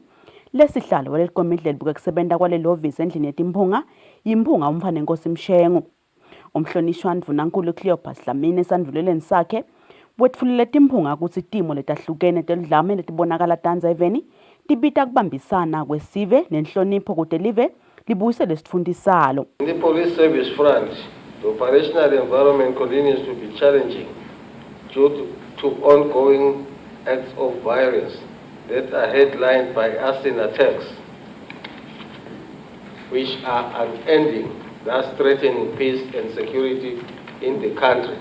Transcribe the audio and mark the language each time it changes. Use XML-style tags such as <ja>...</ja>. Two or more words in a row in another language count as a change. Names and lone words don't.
<ss>Lesihlalo walelikomiti lelibuke kusebenta kwalelihhovisi endlini yetimphunga yimphunga umfanenkosi Mshengu. Umhlonishwa ndvunankulu Cleopas Dlamini esandvuleleni sakhe wetfulile timphunga kutsi timo letahlukene teludlame letibonakala Tanzaveni tibita kubambisana kwesive nenhlonipho kute live libuyisele sitfundi salo.</ss> <en>In the police service front, the operational environment continues to be challenging due to ongoing acts of violence that are headlined by arson attacks, which are unending, thus threatening peace and security in the country.</en>